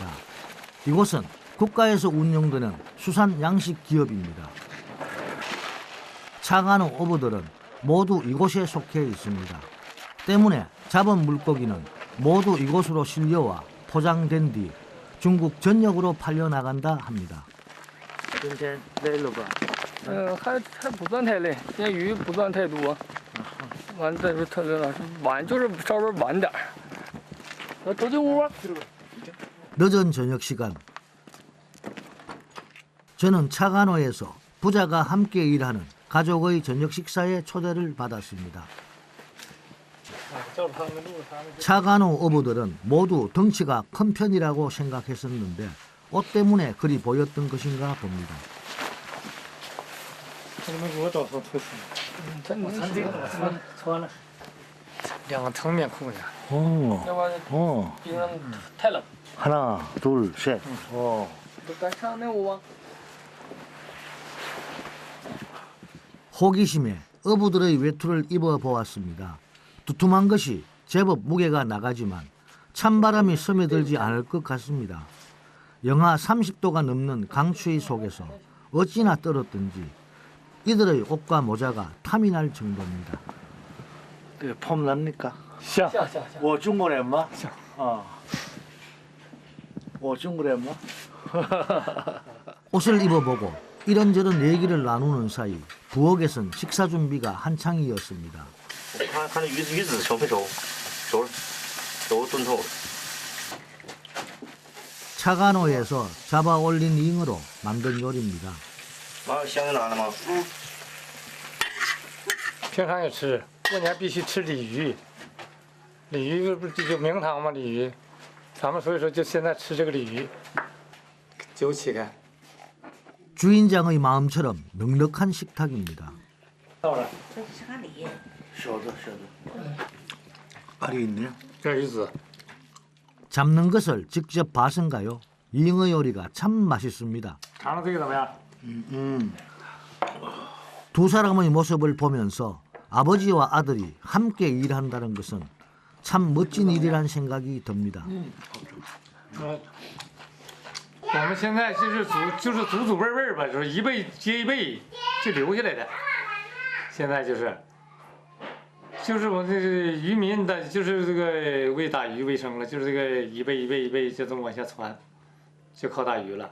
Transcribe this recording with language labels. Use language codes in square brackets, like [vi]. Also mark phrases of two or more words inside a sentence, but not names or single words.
[ko] 이곳은 국가에서 운영되는 수산 양식 기업입니다. 차간호 어부들은 모두 이곳에 속해 있습니다. 때문에 잡은 물고기는 모두 이곳으로 실려와 포장된 뒤 중국 전역으로 팔려나간다 합니다. [zh] 今天累了吧？还不算太累，今天鱼不算太多，完再说特别老师晚就是稍微晚点儿。走进屋吧。 [ko] 늦은 저녁 시간, 저는 차간호에서 부자가 함께 일하는 가족의 저녁 식사에 초대를 받았습니다. 차간호 어부들은 모두 덩치가 큰 편이라고 생각했었는데 옷 때문에 그리 보였던 것인가 봅니다. [zh] 穿了两个层面裤子， 오, 要不然 오, 冰上太冷。 [ko] 하나, 둘, 셋. 오. [zh] 咱上那屋吧。 [ko] 호기심에 어부들의 외투를 입어보았습니다. 두툼한 것이 제법 무게가 나가지만 찬바람이 스며들지 않을 것 같습니다. 영하 30도가 넘는 강추위 속에서 어찌나 떨었던지 이들의 옷과 모자가 탐이 날 정도입니다. 폼 납니까? [zh] 像我中国人吗？我中国人吗？ [ko] 옷을 입어보고 이런저런 얘기를 나누는 사이 부엌에선 식사 준비가 한창이었습니다. [zh] 看这鱼子熟没熟？熟了，都炖透了。 [ko] 차간호에서 잡아 올린 잉어로 만든 요리입니다. [zh] 妈，香就拿了吗？平常也吃，过年必须吃鲤鱼。鲤鱼不是有名堂吗？鲤鱼，咱们所以说就现在吃这个鲤鱼，酒起开。 [ko] 주인장의 마음처럼 넉넉한 식탁입니다. [zh] 到了， [ko] 小的。알이 있네요. [zh] 这鱼子， [ko] 잡는 것을 직접 봐선가요? 잉어 요리가 참 맛있습니다. [zh] 尝尝这个怎么样？ [ko] 두 사람의 모습을 보면서 아버지와 아들이 함께 일한다는 것은 참 멋진 일이란 생각이 듭니다. [zh] 我们现在就是祖祖辈辈吧，就是一辈接一辈就留下来的。现在就是我们这个渔民的，就是这个为打鱼为生了，就是这个一辈一辈就这么往下传，就靠打鱼了。